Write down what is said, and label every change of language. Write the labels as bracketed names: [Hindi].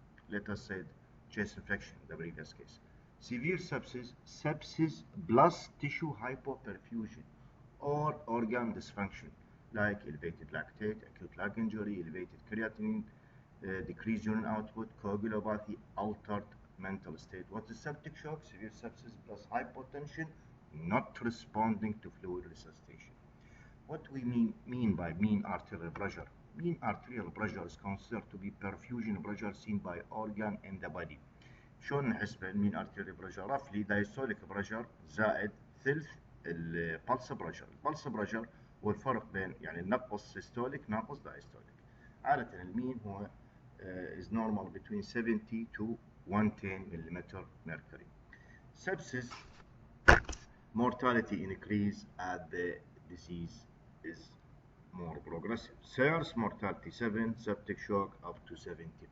[English] Let us say chest infection, the previous case. Severe sepsis, sepsis plus tissue hypoperfusion or organ dysfunction like elevated lactate, acute lung injury, elevated creatinine, decreased urine output, coagulopathy, altered mental state. What is septic shock? Severe sepsis plus hypotension, not responding to fluid resuscitation. What we mean by mean arterial pressure? Mean arterial pressure is considered to be perfusion pressure seen by organ in the body. [Arabic] شلون نحسبه المين arterial pressure؟ [English] roughly diastolic pressure [Arabic] زائد ثلث البلس بريشر. البلس بريشر هو الفرق بين يعني نقص سيستوليك ناقص دايستوليك. عادة المين هو [English] is normal between 70 to 110 millimeter mercury. Sepsis, mortality increase as the disease is more progressive. SIRS, mortality 7, septic shock up to 70%.